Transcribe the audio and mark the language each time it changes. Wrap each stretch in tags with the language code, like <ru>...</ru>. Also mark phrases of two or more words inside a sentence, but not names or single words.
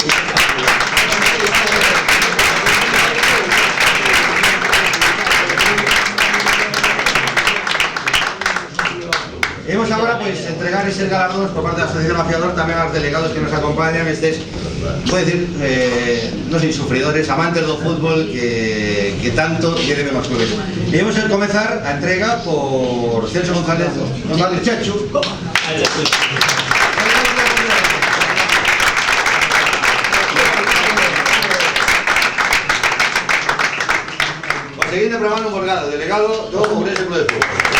<es>Hemos ahora pues entregar ese galardón por parte de la Asociación Mafiador también a los delegados que nos acompañan. Puedo decir,</es> <gl>no sei, sufridores, amantes do fútbol que tanto lle debemos clubes. E vamos a comenzar a entrega por Celso González Chachu. O seguinte programa no Morgado, delegado do Ourense Club de Fútbol.</gl>